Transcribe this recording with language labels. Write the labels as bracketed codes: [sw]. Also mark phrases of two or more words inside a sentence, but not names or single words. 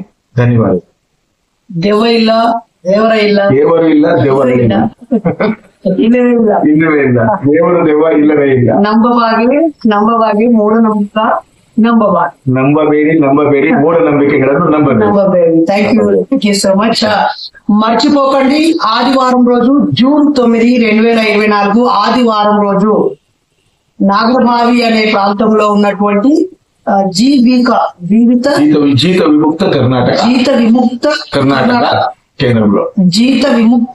[kn] ಧನ್ಯವಾದ. ದೆವ್ವ ಇಲ್ಲ, ದೇವರ ಇಲ್ಲ, ದೇವರು ಇಲ್ಲ, ದೇವರ ಇಲ್ಲ, ಇಲ್ಲವೇ ಇಲ್ಲ, ಇಲ್ಲವೇ ಇಲ್ಲ, ದೇವರು ದೆವ್ವ ಇಲ್ಲವೇ ಇಲ್ಲ. ನಂಬವಾಗಿ ಮೂಢನಂಬಿಕೆ ನಂಬಬೇಡಿ ಮೂಢನಂಬಿಕೆಗಳನ್ನು ನಂಬಬೇಡಿ. [en] thank you so much. [te] మర్చిపోకండి, ఆదివారం రోజు జూన్ 9, 2024 ఆదివారం రోజు నాగరబావి అనే ప్రాంతంలో ఉన్నటువంటి జీత విముక్త కర్ణాటక కేంద్రంలో, జీత విముక్త